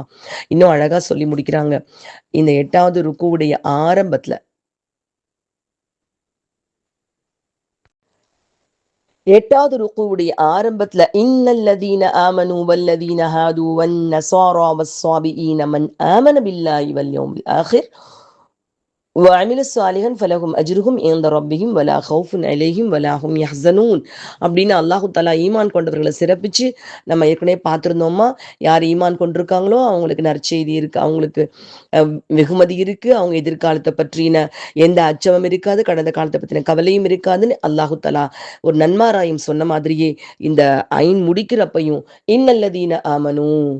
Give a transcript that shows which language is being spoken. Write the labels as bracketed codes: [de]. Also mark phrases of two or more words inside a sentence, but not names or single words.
[ta] இன்னும் அழகா சொல்லி முடிக்கிறாங்க. இந்த 8வது ருக்குவுடைய ஆரம்பத்துல 8வது ருக்குவுடைய ஆரம்பத்துல [ar] إن الذين آمنوا والذين هادوا والنصارى والصابئين من آمن بالله واليوم الآخر وعمل صالحا فلهم اجرهم عند ربهم ولا خوف عليهم ولا هم يحزنون [ta] அப்படின்னு [ar] الله تعالى [ta] ஈமான் கொண்டவர்களை சிறப்பிச்சு நம்ம ஏற்கனவே பார்த்திருந்தோமா. யார் ஈமான் கொண்டிருக்காங்களோ அவங்களுக்கு நற்செய்தி இருக்கு, அவங்களுக்கு வெகுமதி இருக்கு, அவங்க எதிர்காலத்தை பற்றின எந்த அச்சமும் இருக்காது, கடந்த காலத்தை பற்றின கவலையும் இருக்காதுன்னு [ar] الله تعالى [ta] ஒரு நன்மாராயம் சொன்ன மாதிரியே இந்த ஐன் முடிக்கிறப்பையும் [ar] إن الذين آمنوا